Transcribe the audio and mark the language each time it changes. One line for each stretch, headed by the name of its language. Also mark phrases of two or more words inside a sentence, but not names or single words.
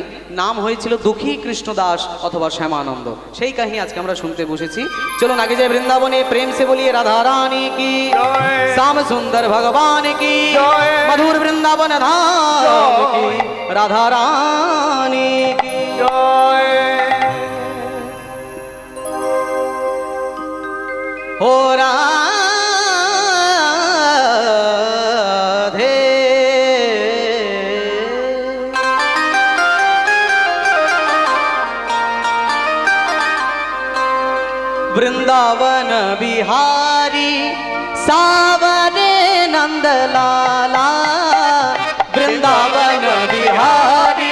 Bangla: নাম হয়েছিল দুঃখী কৃষ্ণদাস অথবা শ্যামানন্দ। সেই কাহিনী আজকে আমরা শুনতে বসেছি। চলুন আগে যাই বৃন্দাবনে,
Hindi: प्रेम से बोलिए राधा रानी की, श्याम सुंदर भगवान की, मधुर वृंदावन धाम की, राधा रानी की जय। हो राधे वृंदावन बिहारी सावरे नंदलाला, वृंदावन बिहारी